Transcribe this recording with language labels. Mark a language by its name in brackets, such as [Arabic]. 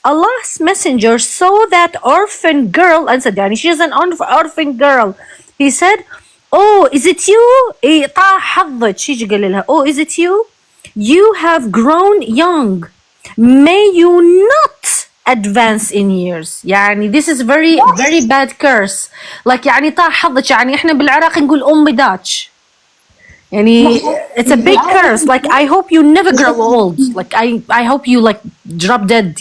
[English] Allah's messenger saw that orphan girl and said, yani she's an orphan girl. He said, oh, is it you? Oh, is it you? You have grown young. May you not advance in years. يعني this is very very bad curse. [Arabic] Like يعني طاح حظك. يعني احنا بالعراق نقول أم داتش. [English] يعني it's a big curse. Like I hope you never grow old. Like I hope you like drop dead.